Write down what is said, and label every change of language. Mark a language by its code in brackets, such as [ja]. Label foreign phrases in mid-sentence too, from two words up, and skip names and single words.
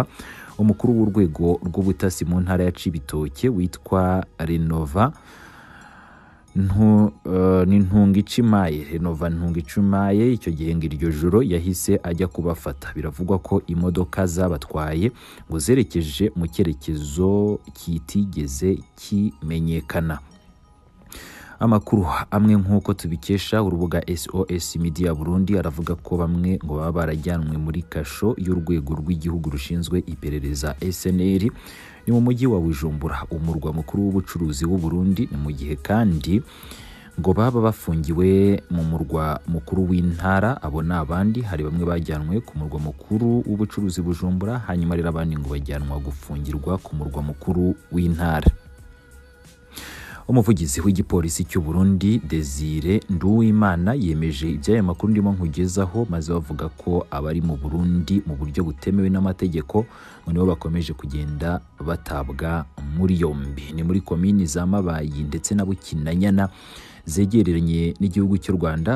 [rw] Umukuru w'urwego rw'ubutasi mu ntara ya Cibitoke witwa Renova Ntungicimaye, icyo gihe ngo iryo joro yahise ajya kubafata. Biravugwa ko imodoka zabatwaye ngo zerekeje mu cyerekezo kitigeze kimenyekana. Amakuru amwe nk'uko tubikesha urubuga SOS Media Burundi aravuga ko bamwe ngo baba barajyanwe muri kasho y'urwego rw'igihugu rushinzwe iperereza SNL ni mu mujyi wa Bujumbura, umurwa mukuru w'ubucuruzi w'u Burundi. Ni mu gihe kandi ngo baba bafungiwe mu murwa mukuru w'intara. Abo ni abandi, hari bamwe bajyanwe ku murwa mukuru w'ubucuruzi Bujumbura, hanyuma rero abandi ngo bajyanwa gufungirwa ku murwa mukuru w'intara. Umuvugizi w'igipolisi cy'u Burundi Desire Nduwimana yemeje iby'aya makuru ndimo nkugezaho, maze bavuga ko abari mu Burundi mu buryo butemewe n'amategeko ngo nibo bakomeje kugenda batabwa muri yombi. Ni muri komini za Mabayi ndetse na Bukinanyana zegereranye n'igihugu cy'u Rwanda.